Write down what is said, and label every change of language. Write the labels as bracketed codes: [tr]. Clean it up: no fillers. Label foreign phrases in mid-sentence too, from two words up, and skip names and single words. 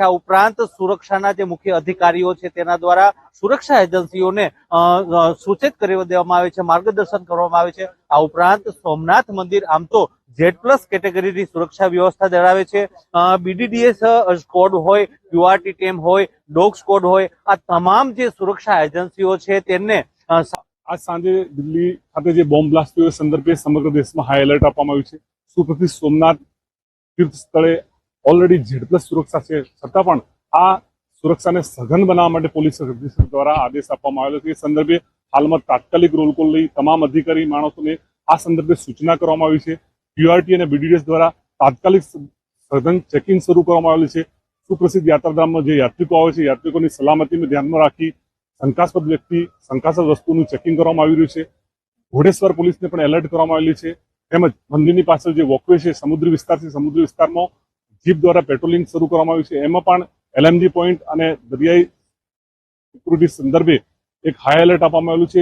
[gu] આ ઉપરાંત સુરક્ષાના જે મુખ્ય અધિકારીઓ છે તેના દ્વારા સુરક્ષા એજન્સીઓને સૂચિત કરી દેવામાં આવે છે, માર્ગદર્શન કરવામાં આવે છે। આ ઉપરાંત સોમનાથ મંદિર આમ તો Z+ કેટેગરીની સુરક્ષા વ્યવસ્થા ધરાવે છે। BDDS સ્કોડ હોય, QRT ટીમ હોય, [en] dog squad [gu] હોય, આ તમામ જે સુરક્ષા એજન્સીઓ છે તેમને આજ સાંજે દિલ્હી ખાતે જે [en] bomb blast [gu] થયો સંદર્ભે સમગ્ર દેશ મેં [en] high alert [gu] આપવામાં આવ્યું છે। સુપ્રસિદ્ધ સોમનાથ તીર્થ સ્થળે ઑલરેડી Z+ સુરક્ષા છે, છતાં પણ આ સુરક્ષાને સઘન બનાવવા માટે પોલીસ અધીક્ષક દ્વારા આદેશ આપવામાં આવેલો છે। સંદર્ભે હાલમાં તાત્કાલિક [en] roll call [gu] લઈ તમામ અધિકારી માણસોને આ સંદર્ભે સૂચના કરવામાં આવી છે। QRT અને BDDS દ્વારા તાત્કાલિક સઘન ચેકિંગ શરૂ કરવામાં આવેલું છે। સુપ્રસિદ્ધ યાત્રાધામમાં જે યાત્રિકો આવે છે યાત્રિકોની સલામતીને ધ્યાનમાં રાખી શંકાસ્પદ વ્યક્તિ, શંકાસ્પદ વસ્તુનું ચેકિંગ કરવામાં આવી રહ્યું છે। ઘોડેશ્વર પોલીસને પણ એલર્ટ કરવામાં આવેલી છે। તેમજ મંદિરની પાછળ જે વોકવે છે સમુદ્રી વિસ્તાર છે, સમુદ્રી વિસ્તારમાં જીપ દ્વારા પેટ્રોલિંગ શરૂ કરવામાં આવ્યું છે। એમાં પણ LMG પોઈન્ટ અને દરિયાઈ સિક્યુરિટી સંદર્ભે એક [en] high alert [gu] આપવામાં આવેલું છે।